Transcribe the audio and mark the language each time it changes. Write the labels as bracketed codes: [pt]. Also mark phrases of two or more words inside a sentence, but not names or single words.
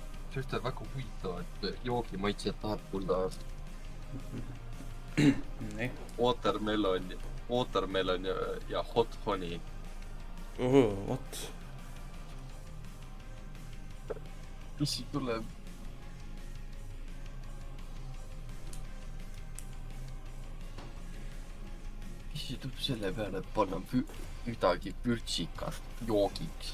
[et] Sest on väga huvitavat joogimaitset tahab kuulda. Nii. [en] Watermelon ja hot honey. What? [et] Mis siin tuleb? Mis siin tuleb selle peale, et panna midagi vürtsikast joogiks?